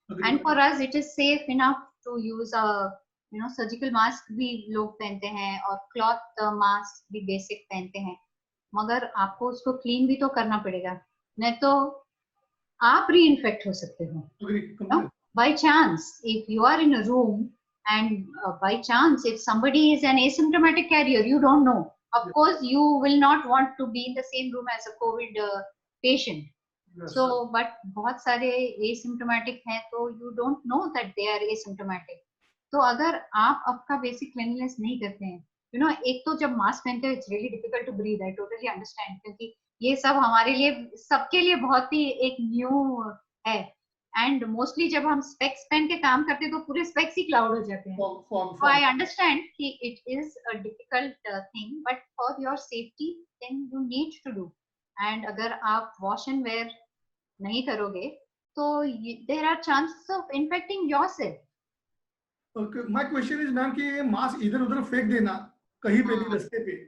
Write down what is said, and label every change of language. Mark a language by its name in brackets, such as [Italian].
[English] and for us it is safe enough to use [Hindi] surgical mask भी लोग पहनते हैं और क्लॉथ मास्क भी बेसिक पहनते हैं. मगर आपको उसको क्लीन भी तो करना पड़ेगा, नहीं तो आप री इन्फेक्ट हो सकते हो. [English] By chance, if you are in a room and by chance if somebody is an asymptomatic carrier, you don't know. Of course, you will not want to be in the same room as a COVID patient. Yes. So, but बहुत सारे asymptomatic हैं तो you don't know that they are asymptomatic. [Hindi] तो अगर आप आपका basic cleanliness नहीं करते हैं, एक तो जब मास्क पहनते हैं [English] it's really difficult to breathe. I totally understand [Hindi] क्योंकि ये सब हमारे लिए सबके लिए बहुत ही एक न्यू है. एंड मोस्टली जब हम स्पेक्स पहन के काम करते हैं तो पूरे स्पेक्स ही क्लाउड हो जाते हैं. [English] So I understand कि it is a difficult thing, but for your safety then you need to do. And अगर आप wash and wear नहीं करोगे तो there are chances of infecting yourself. Okay, my question is [Hindi] ma'am कि ये mask इधर उधर फेंक देना कहीं पे भी रास्ते पे,